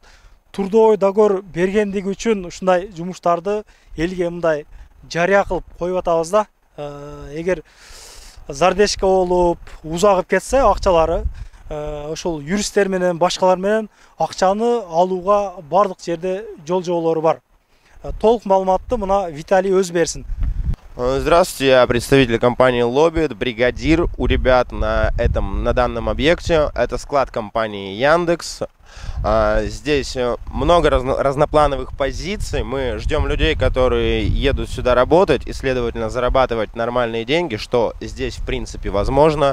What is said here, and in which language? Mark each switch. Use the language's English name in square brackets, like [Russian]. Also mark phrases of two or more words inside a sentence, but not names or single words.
[Russian] Трудовой договор [Kyrgyz] бергендиги үчүн ушундай жумуштарды элге мындай жарыя кылып коюп атабыз да. Эгер зардешка болуп, узагып кетсе акчалары, ошол юристтер менен, башкалар менен акчаны алууга бардык жерде жол-жоболору бар. Толук маалыматты мына Виталий өзү берсин. [Russian] Здравствуйте, я представитель компании Lobby, бригадир у ребят на данном объекте. Это склад компании Яндекс. Здесь много разноплановых позиций. Мы ждем людей, которые едут сюда работать и, следовательно, зарабатывать нормальные деньги, что здесь, в принципе, возможно.